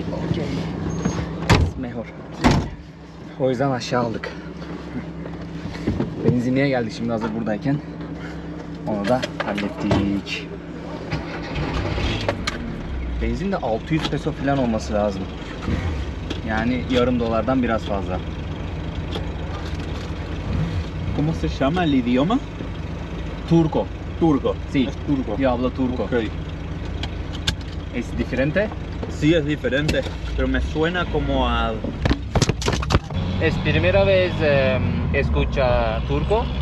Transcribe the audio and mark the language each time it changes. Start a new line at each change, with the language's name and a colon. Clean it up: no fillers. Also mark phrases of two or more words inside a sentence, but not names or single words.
Turkish: Mejor. O yüzden aşağı aldık. Benzinliğe geldik şimdi hazır buradayken. Onu da hallettik. Benzin de 600 peso falan olması lazım. Yani yarım dolardan biraz fazla.
Spanish: ¿Cómo se llama el idioma? Turco. Turco. Sí. Es turco. Yo hablo turco. Ok. ¿Es diferente? Sí, es diferente, pero me suena como a... ¿Es primera vez escucha turco?